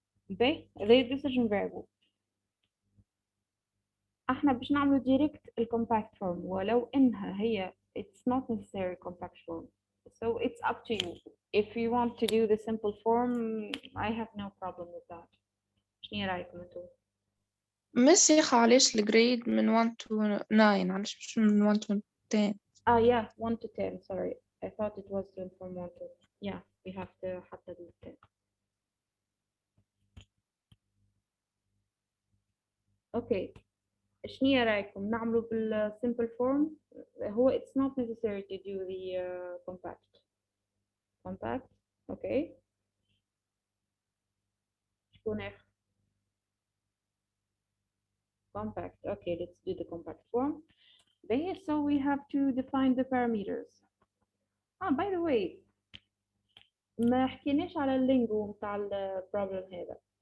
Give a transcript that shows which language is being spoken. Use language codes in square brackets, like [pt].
[en] ب the decision variable. [ar] احنا باش نعملو direct الcompact form ولو انها هي [en] it's not necessary compact form. So it's up to you. If you want to do the simple form, I have no problem with that. [ar] شنو رايكم انتو؟ مس يا علاش الجريد من 1 to 9 علاش مش من 1 to 10؟ [en] Yeah, 1 to 10, sorry. I thought it was from 1 to, yeah, we have to حتى do 10. Okay. [ar] شنو رايكم نعملو بالsimple form؟ هو [en] it's not necessary to do the compact. Okay. [ar] شكون اخر؟ compact. [en] Okay, let's do the compact form. There, so we have to define the parameters. By the way, [ar] ما حكيناش على اللينجو متاع البروبلم هذا.